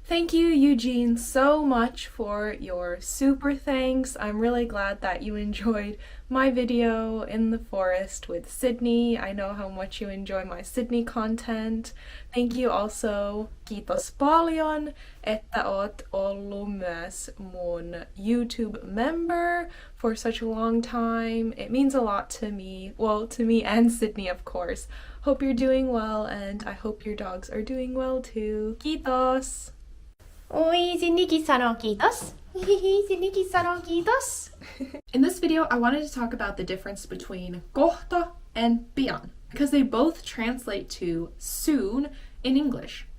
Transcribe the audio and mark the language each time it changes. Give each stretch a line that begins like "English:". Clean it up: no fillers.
English: Thank you, Eugene, so much for your super thanks. I'm really glad that you enjoyed my video in the forest with Sydney. I know how much you enjoy my Sydney content. Thank you also.
Finnish: Kiitos paljon, että oot ollut myös mun YouTube
English: member for such a long time. It means a lot to me. Well, to me and Sydney, of course. Hope you're doing well, and I hope your dogs are doing well too.
Finnish: Kiitos! Oi, Sydneykin sanoo kiitos. Sydneykin sanoo kiitos.
English: In this video, I wanted to talk about the difference between kohta and pian, because they both translate to soon in English.